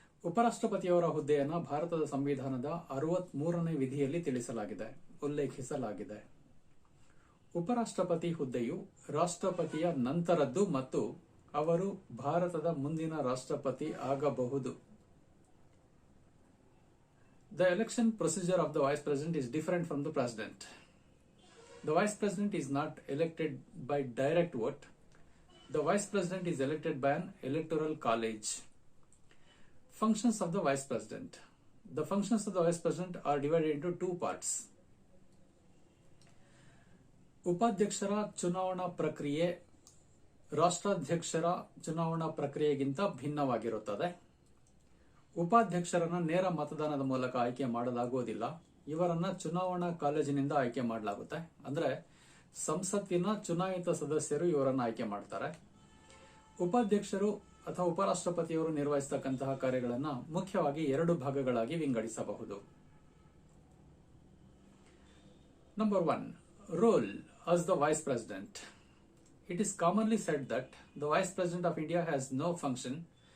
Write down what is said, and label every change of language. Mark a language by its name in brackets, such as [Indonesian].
[Kannada] ಉಪರಾಷ್ಟ್ರಪತಿಯವರ ಹುದ್ದೆಯನ್ನು ಭಾರತದ ಸಂವಿಧಾನದ 63ನೇ ವಿಧಿಯಲ್ಲಿ ಉಲ್ಲೇಖಿಸಲಾಗಿದೆ. ಉಪರಾಷ್ಟ್ರಪತಿ ಹುದ್ದೆಯು ರಾಷ್ಟ್ರಪತಿಯ ನಂತರದ್ದು ಮತ್ತು ಅವರು ಭಾರತದ ಮುಂದಿನ ರಾಷ್ಟ್ರಪತಿ ಆಗಬಹುದು. [English] The election procedure of the Vice President is different from the President. The Vice President is not elected by direct vote. The Vice President is elected by an electoral college. Functions of the Vice President. The functions of the Vice President are divided into two parts. [Kannada] ಉಪಾಧ್ಯಕ್ಷರ ಚುನಾವಣಾ ಪ್ರಕ್ರಿಯೆ ರಾಷ್ಟ್ರಾಧ್ಯಕ್ಷರ ಚುನಾವಣಾ ಪ್ರಕ್ರಿಯೆಗಿಂತ ಭಿನ್ನವಾಗಿರುತ್ತದೆ. ಉಪಾಧ್ಯಕ್ಷರನ್ನ ನೇರ ಮತದಾನದ ಮೂಲಕ ಆಯ್ಕೆ ಮಾಡಲಾಗುವುದಿಲ್ಲ. ಇವರನ್ನ ಚುನಾವಣಾ ಕಾಲೇಜಿನಿಂದ ಆಯ್ಕೆ ಮಾಡಲಾಗುತ್ತೆ. ಅಂದ್ರೆ ಸಂಸತ್ತಿನ ಚುನಾಯಿತ ಸದಸ್ಯರು ಇವರನ್ನ ಆಯ್ಕೆ ಮಾಡ್ತಾರೆ. ಉಪಾಧ್ಯಕ್ಷರು ಅಥವಾ ಉಪರಾಷ್ಟ್ರಪತಿಯವರು ನಿರ್ವಹಿಸತಕ್ಕಂತಹ ಕಾರ್ಯಗಳನ್ನು ಮುಖ್ಯವಾಗಿ 2 ಭಾಗಗಳಾಗಿ ವಿಂಗಡಿಸಬಹುದು. [English] Number 1, role as the Vice President. It is commonly said that the Vice President of India has no function.